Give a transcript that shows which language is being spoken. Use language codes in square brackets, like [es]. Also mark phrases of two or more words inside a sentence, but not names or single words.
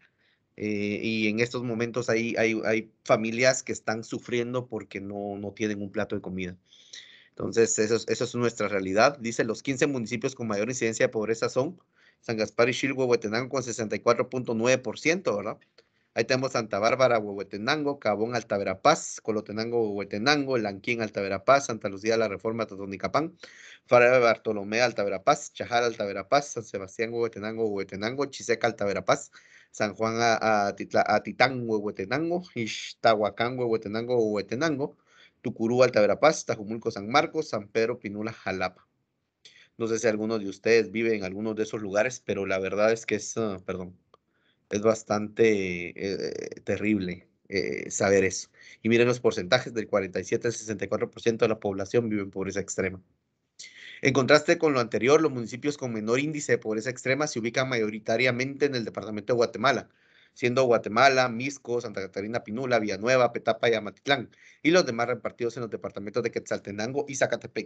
[es] Y en estos momentos hay familias que están sufriendo porque no tienen un plato de comida. Entonces, eso es nuestra realidad. Dice, los 15 municipios con mayor incidencia de pobreza son San Gaspar y Xilgo, Huehuetenango con 64.9%, ¿verdad? Ahí tenemos Santa Bárbara, Huehuetenango, Cabón, Alta Verapaz, Colotenango, Huehuetenango, Lanquín, Alta Verapaz, Santa Lucía, La Reforma, Totonicapán, Fara de Bartolomé, Alta Verapaz, Chajal, Alta Verapaz, San Sebastián, Huehuetenango, Huehuetenango, Chiseca, Alta Verapaz, San Juan, Atitán, Huehuetenango, Ixtahuacán, Huehuetenango, Huehuetenango, Tucurú, Alta Verapaz, Tajumulco, San Marcos, San Pedro, Pinula, Jalapa. No sé si algunos de ustedes viven en algunos de esos lugares, pero la verdad es que perdón, es bastante terrible saber eso. Y miren los porcentajes, del 47 al 64% de la población vive en pobreza extrema. En contraste con lo anterior, los municipios con menor índice de pobreza extrema se ubican mayoritariamente en el departamento de Guatemala, siendo Guatemala, Mixco, Santa Catarina Pinula, Villanueva, Petapa y Amatitlán, y los demás repartidos en los departamentos de Quetzaltenango y Zacatepec.